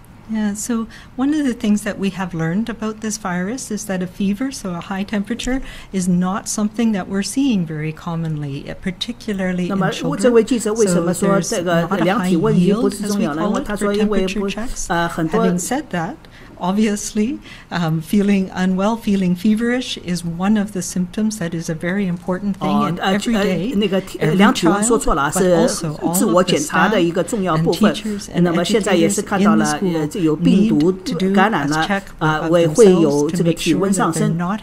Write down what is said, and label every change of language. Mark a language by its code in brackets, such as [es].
[en] Yeah, so one of the things that we have learned about this virus is that a fever, so a high temperature, is not something that we're seeing very commonly, particularly in children. [zh] 这位记者为什么说这个量体温仪不是重要呢？因为他说因为很多。 [en] Having said that, obviously, feeling unwell, feeling feverish is one of the symptoms that is a very important thing in every day. [zh] 那个量体温说错了，是自我检查的一个重要部分。那么现在也是看到了，有病毒感染了，会有这个体温上升。